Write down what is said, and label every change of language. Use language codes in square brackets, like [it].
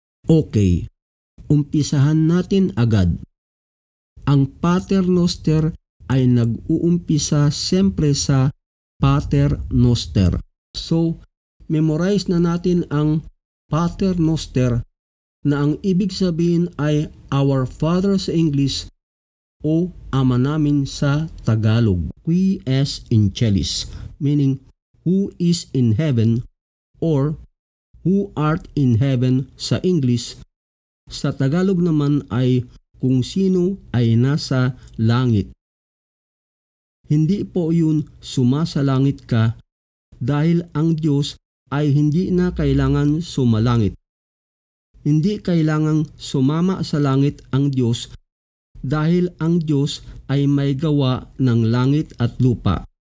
[tl] Okay, umpisahan natin agad. Ang Pater Noster ay nag-uumpisa siyempre sa Pater Noster. So, memorize na natin ang Pater Noster na ang ibig sabihin ay [en] Our Father [tl] sa English o Ama namin sa Tagalog. [la] Qui es in celis, [en] meaning who is in heaven, or who art in heaven [tl] sa English. Sa Tagalog naman ay kung sino ay nasa langit. Hindi po yun sumasalangit ka dahil ang Diyos ay hindi na kailangan sumalangit. Hindi kailangang sumama sa langit ang Diyos dahil ang Diyos ay may gawa ng langit at lupa.